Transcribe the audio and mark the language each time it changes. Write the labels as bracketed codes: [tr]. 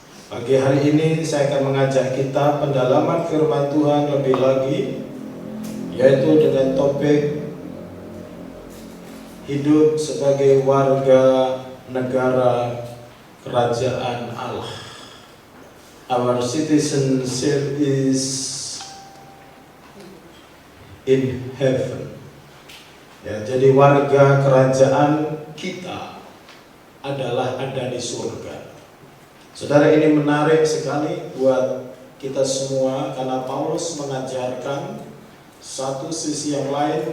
[id] Pagi hari ini saya akan mengajak kita pendalaman firman Tuhan lebih lagi, yaitu dengan topik hidup sebagai warga negara kerajaan Allah. [en] Our citizenship is in heaven. [id] Jadi warga kerajaan kita adalah ada di surga. Saudara, ini menarik sekali buat kita semua, karena Paulus mengajarkan satu sisi yang lain.